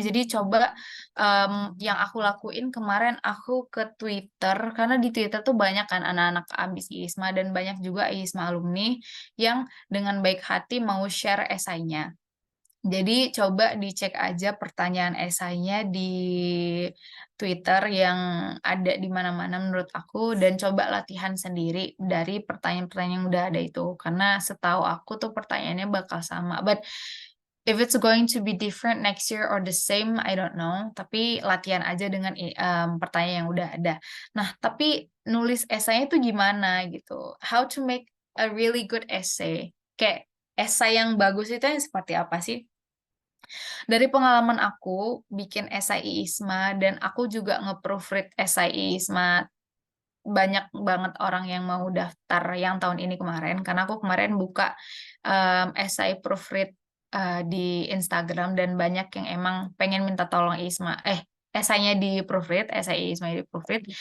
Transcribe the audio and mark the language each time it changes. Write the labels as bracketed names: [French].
[Indonesian] Jadi coba yang aku lakuin kemarin, aku ke Twitter, karena di Twitter tuh banyak kan anak-anak abis IISMA, dan banyak juga IISMA alumni yang dengan baik hati mau share esainya. Jadi coba dicek aja pertanyaan esainya di Twitter yang ada di mana-mana menurut aku, dan coba latihan sendiri dari pertanyaan-pertanyaan yang udah ada itu. Karena setahu aku tuh pertanyaannya bakal sama. [English] But if it's going to be different next year or the same, I don't know. [Indonesian] Tapi latihan aja dengan pertanyaan yang udah ada. Nah, tapi nulis esainya itu gimana gitu? [English] How to make a really good essay? [Indonesian] Kayak esai yang bagus itu yang seperti apa sih? Dari pengalaman aku bikin esai IISMA, dan aku juga nge-proofread esai IISMA banyak banget orang yang mau daftar yang tahun ini kemarin, karena aku kemarin buka esai proofread di Instagram, dan banyak yang emang pengen minta tolong Isma, esainya di proofread, esai Isma di proofread.